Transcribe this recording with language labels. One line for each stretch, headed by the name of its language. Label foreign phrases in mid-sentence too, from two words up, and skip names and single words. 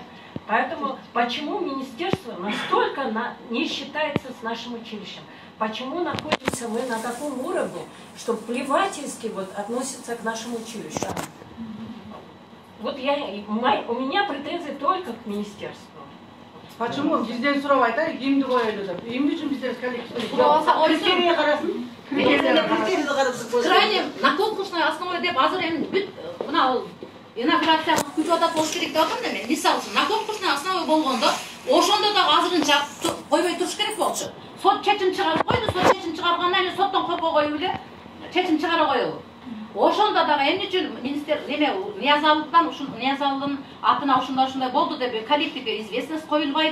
Russian: Поэтому почему министерство настолько не считается с нашим училищем? Почему находимся мы на таком уровне, что плевательски вот относятся к нашему училищу? Вот у меня претензии только к министерству. Почему?
Kyrgyz: Бизден сурап айтайык, кимди коелу деп. Эмне үчүн биздер коллектив? Критерий карасын.
Russian: Крайне на конкурсной основе
Kyrgyz: деп азыр эми бүт мына инаугурация күтүп атат болуш керек деп атам да мен. Мисалы үчүн
Russian: на конкурсной основе
Kyrgyz: болгондо, ошондо да азырын койбой туруш керек болчу. Сот чечим чыгарып койду, сот чечим чыгаргандан кийин соттон коркой коюп эле чечим чыгара коебу. Ошондо дагы эмне үчүн министр Ниязалдын атына ушундай болду деп коллективге известность коюлбайт.